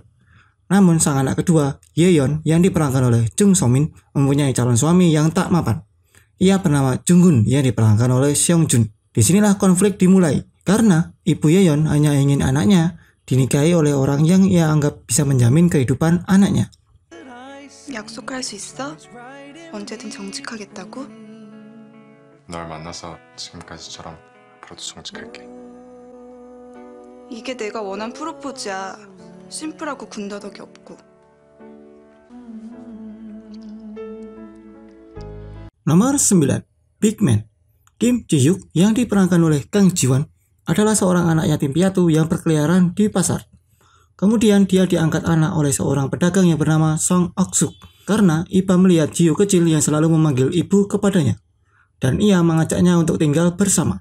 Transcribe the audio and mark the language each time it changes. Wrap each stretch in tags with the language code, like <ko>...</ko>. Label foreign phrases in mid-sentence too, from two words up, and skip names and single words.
<id>Namun sang anak kedua, Yeon, yang diperankan oleh Jung So Min, mempunyai calon suami yang tak mapan. Ia bernama Jung-gun, yang diperankan oleh Seong Jun. Disinilah konflik dimulai, karena ibu Yeon hanya ingin anaknya dinikahi oleh orang yang ia anggap bisa menjamin kehidupan anaknya.</id> <ko>약속할 수 있어? 언제든 정직하겠다고? 널 만나서 지금까지처럼 앞으로도 정직할게. 이게 내가 원한 프로포즈야. 심플하고 군더더기 없고.</ko> <id>Nomor 9, Big Man. Kim Ji-hyuk yang diperankan oleh Kang Ji-won adalah seorang anak yatim piatu yang berkeliaran di pasar. Kemudian dia diangkat anak oleh seorang pedagang yang bernama Song Ok-suk karena iba melihat Ji-hyuk kecil yang selalu memanggil ibu kepadanya, dan ia mengajaknya untuk tinggal bersama.</id>